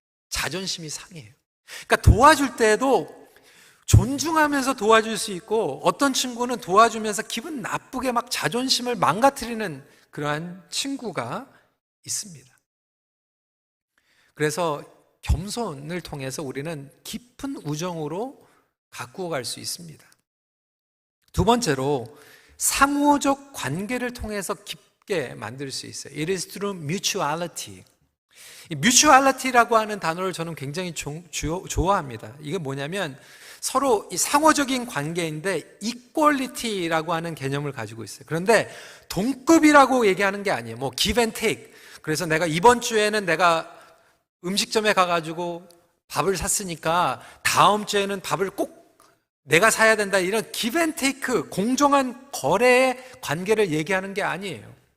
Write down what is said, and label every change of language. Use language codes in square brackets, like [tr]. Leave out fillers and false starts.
[ko] 자존심이 상해요. 그러니까 도와줄 때에도 존중하면서 도와줄 수 있고, 어떤 친구는 도와주면서 기분 나쁘게 막 자존심을 망가뜨리는 그러한 친구가 있습니다. 그래서 겸손을 통해서 우리는 깊은 우정으로 가꾸어 갈 수 있습니다. 두 번째로 상호적 관계를 통해서 깊게 만들 수 있어요. [en] It is through mutuality. [ko] 이 mutuality라고 하는 단어를 저는 굉장히 좋아합니다. 이게 뭐냐면 서로 이 상호적인 관계인데 equality라고 하는 개념을 가지고 있어요. 그런데 동급이라고 얘기하는 게 아니에요. [en] 뭐 give and take. [ko] 그래서 내가 이번 주에는 내가 음식점에 가가지고 밥을 샀으니까 다음 주에는 밥을 꼭 내가 사야 된다, 이런 [en] give and take, [ko] 공정한 거래의 관계를 얘기하는 게 아니에요.